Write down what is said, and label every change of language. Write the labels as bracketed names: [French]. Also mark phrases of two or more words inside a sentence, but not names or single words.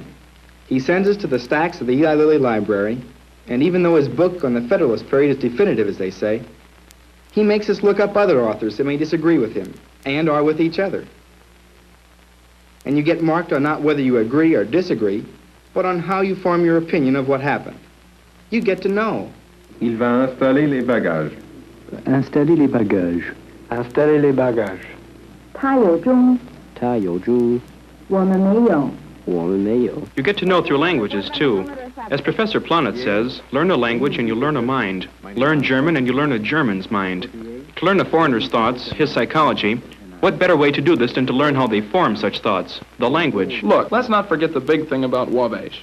[English] He sends us to the stacks of the Eli Lilly Library, and even though his book on the Federalist period is definitive, as they say, he makes us look up other authors that may disagree with him, and or with each other. And you get marked on not whether you agree or disagree, but on how you form your opinion of what happened. You get to know. [French] Il va installer les bagages. Installer les bagages. Installer les bagages. [Chinese] 他有钟，他有钟，我们没有。我们没有。 [English] You get to know through languages, too. As Professor Planet says, learn a language and you learn a mind. Learn German and you learn a German's mind. To learn a foreigner's thoughts, his psychology, what better way to do this than to learn how they form such thoughts? The language. Look, let's not forget the big thing about Wabash.